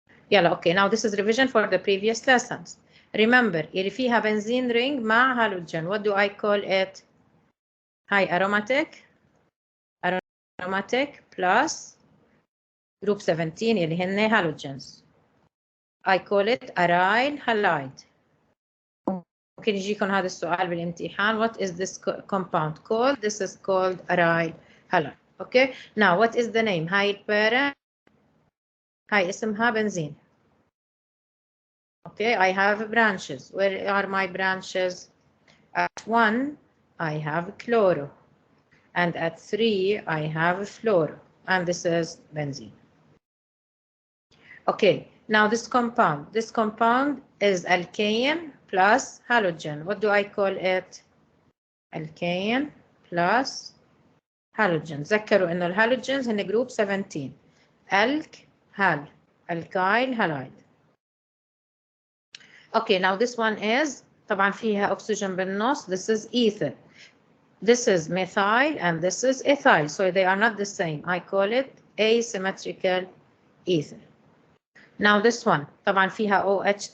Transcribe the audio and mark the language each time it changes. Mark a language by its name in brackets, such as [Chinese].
[Arabic] يلا [English] okay, now this is revision for the previous lessons. Remember, [Arabic] اللي فيها [English] benzene ring [Arabic] مع [English] halogen, what do I call it? High aromatic plus group 17 [Arabic] اللي هن [English] halogens. I call it aryl halide. [Arabic] ممكن يجيكم هذا السؤال بالامتحان. [English] What is this compound called? This is called aryl halide. Okay. Now what is the name? [Arabic] هاي البارة هاي اسمها بنزين. [English] Okay. I have branches. Where are my branches? At 1 I have chloro, and at 3 I have fluoro, and this is benzene. Okay. Now this compound is alkane plus halogen. What do I call it? Alkane plus halogen. [Arabic] تذكروا إنه الهالوجينز هن group 17. [English] Hal, alkyl halide. Okay, now this one is [Arabic] طبعا فيها [English] oxygen [Arabic] بالنص. [English] This is ether. This is methyl and this is ethyl. So they are not the same. I call it asymmetrical ether. Now this one [Arabic] طبعا فيها [English] OH.